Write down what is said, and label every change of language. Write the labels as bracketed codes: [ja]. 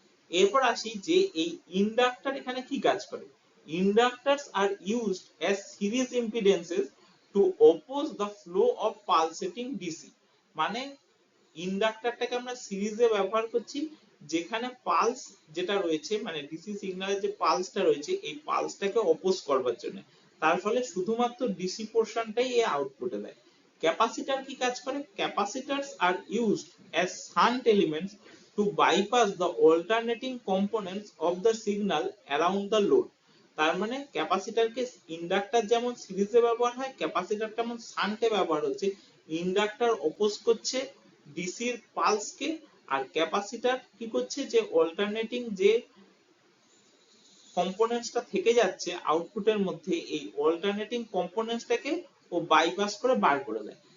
[bn] এরপর আসি যে এই ইন্ডাক্টর এখানে কি কাজ করে। [en] Inductors are used as series impedances to oppose the flow of pulsating DC. [bn] মানে ইন্ডাক্টরটাকে আমরা সিরিজে ব্যবহার করছি, যেখানে পালস যেটা রয়েছে মানে ডিসি সিগন্যালের যে পালসটা রয়েছে, এই পালসটাকে অপোজ করবার জন্য। তার ফলে শুধুমাত্র ডিসি পোরশনটাই এই আউটপুটে দেয়। ক্যাপাসিটর কি কাজ করে? [en] Capacitors are used as shunt elements to bypass the alternating components of the signal around the load। [bn] তার মানে ক্যাপাসিটরকে ইন্ডাক্টর যেমন সিরিজে ব্যবহার হয়, ক্যাপাসিটর তেমন শান্টে ব্যবহার হচ্ছে। ইন্ডাক্টর অপোজ করছে ডিসির পালসকে, আর ক্যাপাসিটর কি করছে, যে অল্টারনেটিং যে কম্পোনেন্টসটা থেকে যাচ্ছে আউটপুটের মধ্যে, এই অল্টারনেটিং কম্পোনেন্টসটাকে ও বাইপাস করে বার করে দেয়।